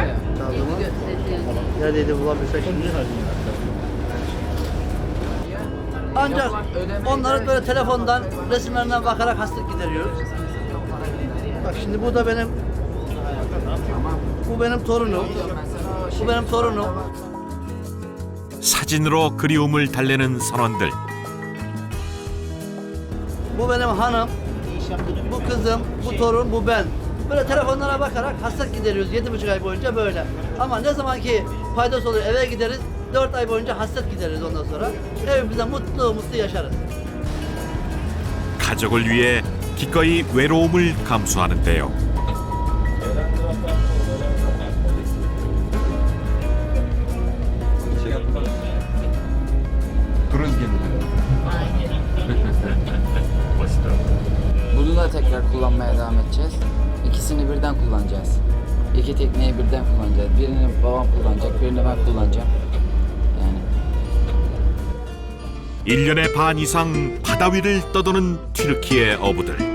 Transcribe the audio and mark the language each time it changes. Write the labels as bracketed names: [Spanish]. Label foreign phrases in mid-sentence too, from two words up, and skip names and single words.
[Turkish] Neredeydi bulabilirsek şimdi. Ancak onları böyle telefondan, resimlerinden bakarak hasret gideriyoruz. Bak şimdi bu da bu benim torunum. Bu benim torunum. [Korean] 사진으로 그리움을 달래는 선원들. [Turkish] Bu benim hanım. Bu kızım, bu torun, bu ben. Böyle telefonlara bakarak hasret gideriyoruz 7,5 ay boyunca böyle. Ama ne zaman ki faydası olur eve gideriz, 4 ay boyunca hasret gideriz ondan sonra. Evimizde mutlu yaşarız. [Korean] 가족을 위해 기꺼이 외로움을 감수하는데요. [Turkish] Kruz gemileri. Bunu da tekrar kullanmaya devam edeceğiz. İkisini birden kullanacağız. İki tekneyi birden kullanacağız. Birini babam kullanacak, birini ben kullanacağım. Yani. [Korean] 1년의 반 이상 바다 위를 떠도는 튀르키예 어부들.